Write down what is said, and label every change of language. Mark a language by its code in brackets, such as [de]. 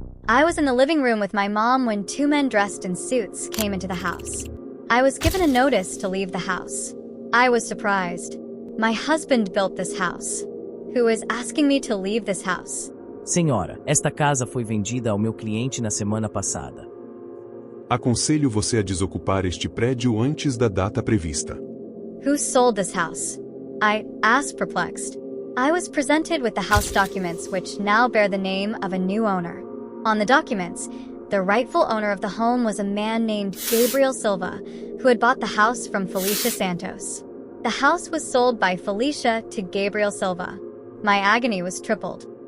[en] I was in the living room with my mom when 2 men dressed in suits came into the house. I was given a notice to leave the house. I was surprised. My husband built this house. Who is asking me to leave this house? [pt] Senhora, esta casa foi vendida ao meu cliente na semana passada. Aconselho você a desocupar este prédio antes da data prevista. [en] Who sold this house? I asked, perplexed. I was presented with the house documents, which now bear the name of a new owner. On the documents, the rightful owner of the home was a man named Gabriel Silva, who had bought the house from Felicia Santos. The house was sold by Felicia to Gabriel Silva. My agony was tripled.